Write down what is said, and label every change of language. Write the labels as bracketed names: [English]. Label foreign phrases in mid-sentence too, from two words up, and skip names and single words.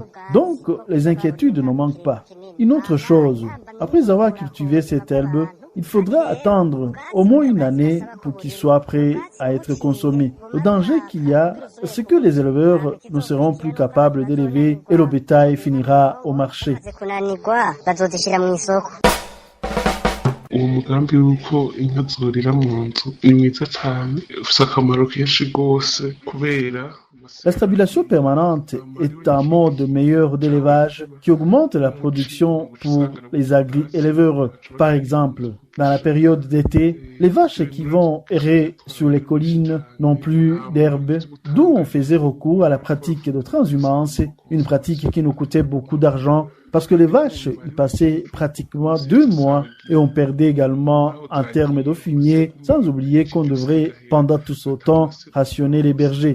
[French] Donc, les inquiétudes ne manquent pas. Une autre chose, après avoir cultivé cette herbe, Il faudra attendre au moins une année pour qu'il soit prêt à être consommé. Le danger qu'il y a, c'est que les éleveurs ne seront plus capables d'élever et le bétail finira au marché. [Kinyarwanda] uwo mugambi w'uko inka zorira mu nzu ni mwiza cyane ufite akamaro kenshi rwose kubera [French] La stabulation permanente est un mode meilleur d'élevage qui augmente la production pour les agri-éleveurs. Par exemple, dans la période d'été, les vaches qui vont errer sur les collines n'ont plus d'herbe, d'où on faisait recours à la pratique de transhumance, une pratique qui nous coûtait beaucoup d'argent parce que les vaches y passaient pratiquement 2 mois et on perdait également en termes de fumier, sans oublier qu'on devrait pendant tout ce temps rationner les bergers.